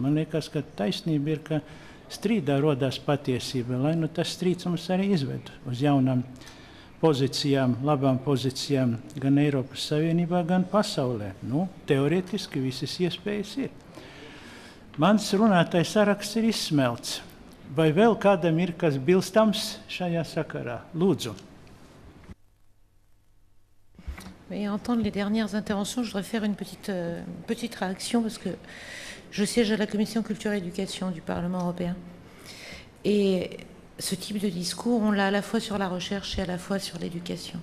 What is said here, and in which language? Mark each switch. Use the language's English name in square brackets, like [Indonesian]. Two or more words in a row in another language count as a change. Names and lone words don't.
[Latvian] Man liekas, ka taisnība ir, ka strīdā rodās patiesība, lai nu tas strīds mums arī izved uz jaunām pozīcijām, labām pozīcijām gan Eiropas Savienībā, gan pasaulē. Nu, teorētiski visas iespējas ir. Mans runātais saraksts ir izsmelts. Vai vēl kādam ir kas bilstams šajā sakarā? Lūdzu. [French] Et entendre les dernières interventions, je voudrais faire une petite réaction parce que je siège à la Commission Culture et Éducation du Parlement européen. Et ce type de discours, on l'a à la fois sur la recherche et à la fois sur l'éducation.